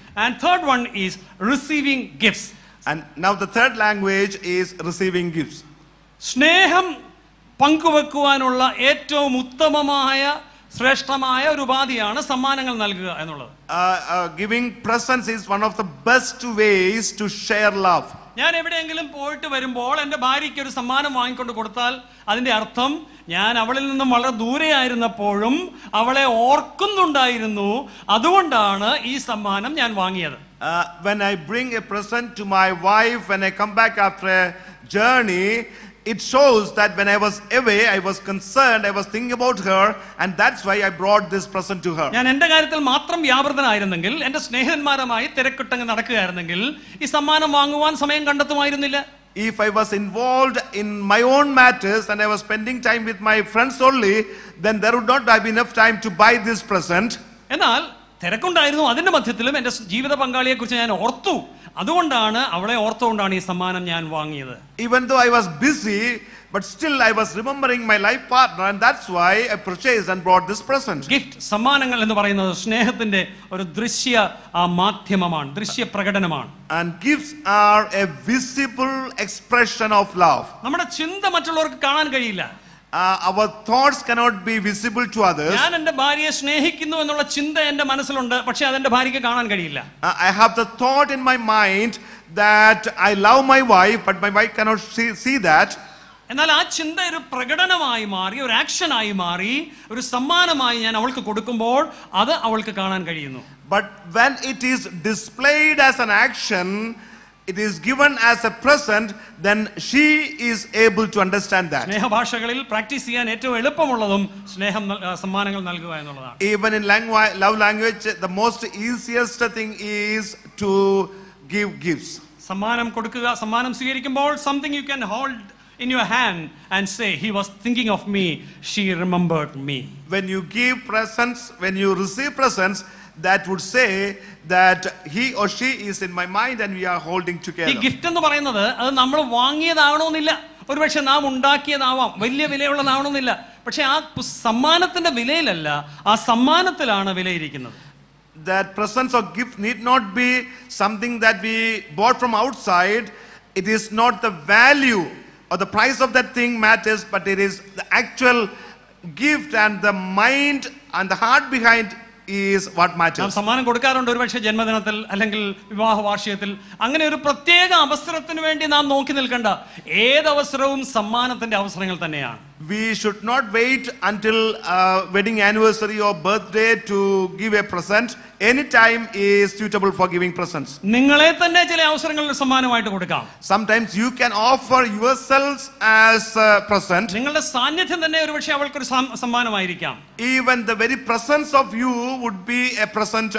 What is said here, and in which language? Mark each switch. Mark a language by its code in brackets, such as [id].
[en] And third one is receiving gifts. And now the third language is receiving gifts. [ml] സ്നേഹം പങ്കുവെക്കുവാനുള്ള ഏറ്റവും ഉത്തമമായ ശ്രേഷ്ഠമായ ഒരു ഉപാധിയാണ് സമ്മാനങ്ങൾ നൽകുക എന്നുള്ളത്. [en] Giving presents is one of the best ways to share love. [ml] ഞാൻ എവിടെയെങ്കിലും പോയിട്ട് വരുമ്പോൾ എൻ്റെ ഭാര്യയ്ക്ക് ഒരു സമ്മാനം വാങ്ങിക്കൊണ്ട് കൊടുത്താൽ അതിന്റെ അർത്ഥം ഞാൻ അവളിൽ നിന്നും വളരെ ദൂരെയായിരുന്നപ്പോഴും അവളെ ഓർക്കുന്നുണ്ടായിരുന്നു, അതുകൊണ്ടാണ് ഈ സമ്മാനം ഞാൻ വാങ്ങിയത്. [en] When I bring a present to my wife, when I come back after a journey, it shows that when I was away, I was concerned, I was thinking about her, and that's why I brought this present to her. [ml] ഞാൻ എൻ്റെ കാര്യത്തിൽ മാത്രം വ്യാപൃതനായിരുന്നെങ്കിൽ, എൻ്റെ സ്നേഹിതന്മാരുമായി തിരക്കിട്ടങ്ങ് നടക്കുകയായിരുന്നെങ്കിൽ ഈ സമ്മാനം വാങ്ങുവാൻ സമയം കണ്ടെത്തുമായിരുന്നില്ല. [en] If I was involved in my own matters and I was spending time with my friends only, then there would not have enough time to buy this present. [ml] എന്നാൽ തിരക്കുണ്ടായിരുന്നു, അതിന്റെ മധ്യത്തിലും എൻ്റെ ജീവിത പങ്കാളിയെ കുറിച്ച് ഞാൻ ഓർത്തു, അതുകൊണ്ടാണ് അവളെ ഓർത്തുകൊണ്ടാണ് ഈ സമ്മാനം ഞാൻ വാങ്ങിയത്. [en] Even though I was busy, but still I was remembering my life partner, and that's why I purchased and brought this present. [ml] Gift, സമ്മാനങ്ങൾ എന്ന് പറയുന്നത് സ്നേഹത്തിന്റെ ഒരു ദൃശ്യ മാധ്യമമാണ്, ദൃശ്യ പ്രകടനമാണ്. [en] And gifts are a visible expression of love. [ml] നമ്മുടെ ചിന്ത മറ്റുള്ളവർക്ക് കാണാൻ കഴിയില്ല. [en] Our thoughts cannot be visible to others. [ml] ഞാൻ എൻ്റെ ഭാര്യയെ സ്നേഹിക്കുന്നു എന്നുള്ള ചിന്ത എൻ്റെ മനസ്സിലുണ്ട്, പക്ഷേ അതെന്റെ ഭാര്യയ്ക്ക് കാണാൻ കഴിയില്ല. [en] I have the thought in my mind that I love my wife, but my wife cannot see that. [ml] എന്നാൽ ആ ചിന്ത ഒരു പ്രകടനമായി മാറി, ഒരു ആക്ഷനായി മാറി, ഒരു സമ്മാനമായി ഞാൻ അവൾക്ക് കൊടുക്കുമ്പോൾ അത് അവൾക്ക് കാണാൻ കഴിയുന്നു. [en] But when it is displayed as an action, it is given as a present, then she is able to understand that. [ml] സ്നേഹഭാഷകളിൽ practice ചെയ്യാൻ ഏറ്റവും എളുപ്പമുള്ളതും സമ്മാനങ്ങൾ നൽകുക എന്നുള്ളതാണ്. [en] Even in love language, the most easiest thing is to give gifts. [ml] സമ്മാനം കൊടുക്കുക, സമ്മാനം സ്വീകരിക്കുമ്പോൾ [en] something you can hold in your hand and say, he was thinking of me, she remembered me. When you give presents, when you receive presents, that would say that he or she is in my mind and we are holding together. [ml] ഈ gift എന്ന് പറയുന്നത് അത് നമ്മൾ വാങ്ങിയതാവണമെന്നില്ല, ഒരുപക്ഷെ നാം ഉണ്ടാക്കിയതാവാം, വലിയ വിലയുള്ളതാവണമെന്നില്ല. പക്ഷെ ആ സമ്മാനത്തിന്റെ വിലയിലല്ല, ആ സമ്മാനത്തിലാണ് വിലയിരിക്കുന്നത്. [en] That presents or gift need not be something that we bought from outside. It is not the value or the price of that thing matters, but it is the actual gift and the mind and the heart behind is what [ml] നാം [en] matters. [ml] സമ്മാനം കൊടുക്കാറുണ്ട് ഒരുപക്ഷെ ജന്മദിനത്തിൽ അല്ലെങ്കിൽ വിവാഹ വാർഷികത്തിൽ. അങ്ങനെ ഒരു പ്രത്യേക അവസരത്തിന് വേണ്ടി നാം നോക്കി നിൽക്കേണ്ട. ഏതവസരവും സമ്മാനത്തിന്റെ അവസരങ്ങൾ തന്നെയാണ്. [en] We should not wait until wedding anniversary or birthday to give a present. Any time is suitable for giving presents. [ml] നിങ്ങളെ തന്നെ ചില അവസരങ്ങളിൽ സമ്മാനമായിട്ട് കൊടുക്കാം. [en] Sometimes you can offer yourselves as a present. [ml] നിങ്ങളുടെ സാന്നിധ്യം തന്നെ ഒരുപക്ഷെ അവൾക്കൊരു സമ്മാനമായിരിക്കാം. [en] Even the very presence of you would be a present.